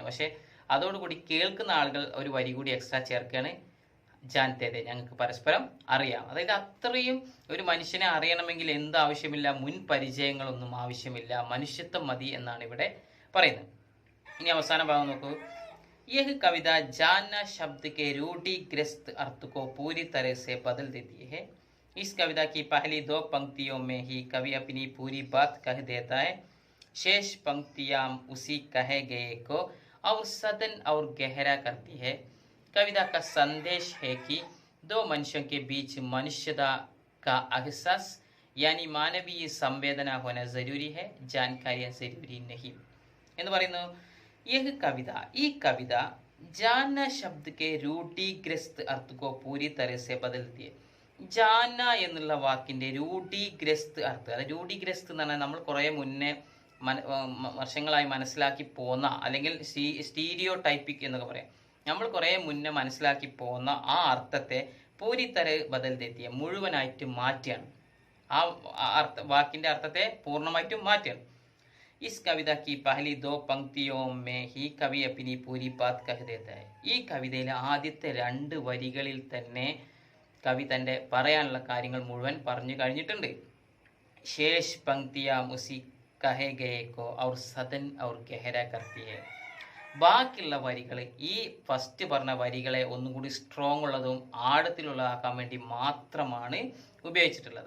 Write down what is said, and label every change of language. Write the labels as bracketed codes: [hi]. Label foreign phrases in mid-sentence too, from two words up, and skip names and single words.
[ml] പക്ഷെ അതോടുകൂടി കേൾക്കുന്ന ആളുകൾ ഒരു വരി കൂടി എക്സ്ട്രാ ചേർക്കുകയാണ്, ജാനത്തെ, ഞങ്ങൾക്ക് പരസ്പരം അറിയാം. അതായത് അത്രയും ഒരു മനുഷ്യനെ അറിയണമെങ്കിൽ എന്താവശ്യമില്ല? മുൻ പരിചയങ്ങളൊന്നും ആവശ്യമില്ല, മനുഷ്യത്വം മതി എന്നാണ് ഇവിടെ പറയുന്നത്. ഇനി അവസാന ഭാഗം നോക്കൂ. [hi] यह कविता जानना शब्द के रूढ़िग्रस्त अर्थ को पूरी तरह से बदल देती है. इस कविता की पहली 2 पंक्तियों में ही कवि अपनी पूरी बात कह देता है. शेष पंक्तियां उसी कहे गए को और सदन और गहरा करती है. कविता का संदेश है कि 2 मनुष्यों के बीच मनुष्यता का एहसास यानी मानवीय संवेदना होना जरूरी है, जानकारियां जरूरी नहीं [ml] എന്ന് പറയുന്നു. [hi] यह कविता, [ml] ഈ കവിത [hi] जाना शब्द के रूढ़िग्रस्त अर्थ को पूरी तरह से बदलती है. [ml] ജാന എന്നുള്ള വാക്കിന്റെ രൂഢീഗ്രസ്ത് അർത്ഥം, അതായത് രൂഢീഗ്രസ്ത് എന്ന് പറഞ്ഞാൽ നമ്മൾ കുറെ മുന്നേ വർഷങ്ങളായി മനസ്സിലാക്കി പോന്ന, അല്ലെങ്കിൽ [en] stereo typic [ml] എന്നൊക്കെ പറയാം, നമ്മൾ കുറെ മുന്നേ മനസ്സിലാക്കി പോന്ന ആ അർത്ഥത്തെ [hi] पूरी तरह बदलती है, [ml] മുഴുവനായിട്ട് മാറ്റിയാണ്. ആ വാക്കിന്റെ അർത്ഥത്തെ പൂർണ്ണമായിട്ടും മാറ്റിയാണ്. [hi] इस कविता की पहली 2 पंक्तियों में ही कवि अपनी पूरी बात कह देता है. [ml] ഈ കവിതയിലെ ആദ്യത്തെ 2 വരികളിൽ തന്നെ കവി തൻ്റെ പറയാനുള്ള കാര്യങ്ങൾ മുഴുവൻ പറഞ്ഞു കഴിഞ്ഞിട്ടുണ്ട്. [hi] शेष पंक्तियां उसी कहे गए को और सदन और गहरा करती है. [ml] ബാക്കിയുള്ള വരികൾ ഈ ഫസ്റ്റ് പറഞ്ഞ വരികളെ ഒന്നും കൂടി സ്ട്രോങ് ഉള്ളതും ആഴത്തിലുള്ളതാക്കാൻ വേണ്ടി മാത്രമാണ് ഉപയോഗിച്ചിട്ടുള്ളത്.